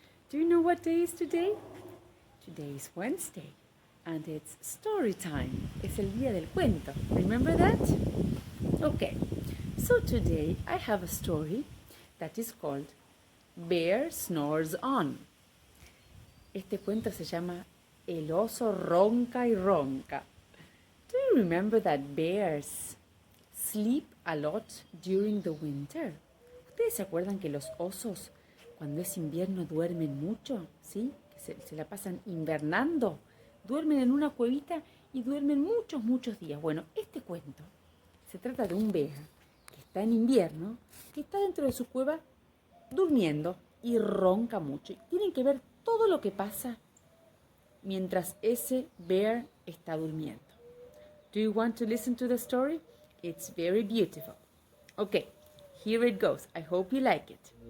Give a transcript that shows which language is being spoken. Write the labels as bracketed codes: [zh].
[en] Do you know what day is today? Today is Wednesday, and it's story time. [es] Es el día del cuento. [en] Remember that? Okay. So today I have a story that is called Bear Snores On. [es] Este cuento se llama El oso ronca y ronca. [en] Do you remember that bears sleep a lot during the winter? [es] ¿Ustedes se acuerdan que los osos cuando es invierno duermen mucho? ¿Sí? Que se la pasan invernando. Duermen en una cuevita y duermen muchos días. Bueno, este cuento se trata de un bear que está en invierno, que está dentro de su cueva durmiendo y ronca mucho. Y tienen que ver todo lo que pasa mientras ese bear está durmiendo. [en] Do you want to listen to the story? It's very beautiful. Okay, here it goes. I hope you like it.